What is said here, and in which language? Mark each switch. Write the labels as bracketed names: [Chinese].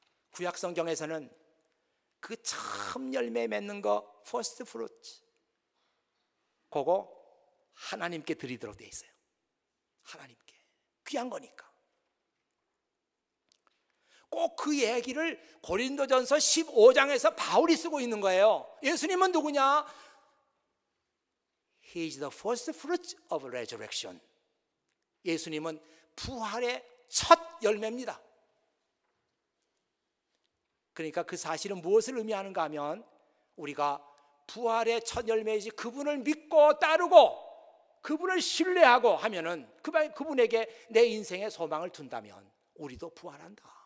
[Korean] 구약 성경에서는 그 처음 열매 맺는 거 first fruit 그거 하나님께 드리도록 돼 있어요. 하나님께 귀한 거니까. 꼭 그 얘기를 고린도전서 15장에서 바울이 쓰고 있는 거예요. 예수님은 누구냐? [English] He is the first fruit of resurrection. [Korean] 예수님은 부활의 첫 열매입니다. 그러니까 그 사실은 무엇을 의미하는가 하면 우리가 부활의 첫 열매이지 그분을 믿고 따르고 그분을 신뢰하고 하면은 그분에게 내 인생의 소망을 둔다면 우리도 부활한다.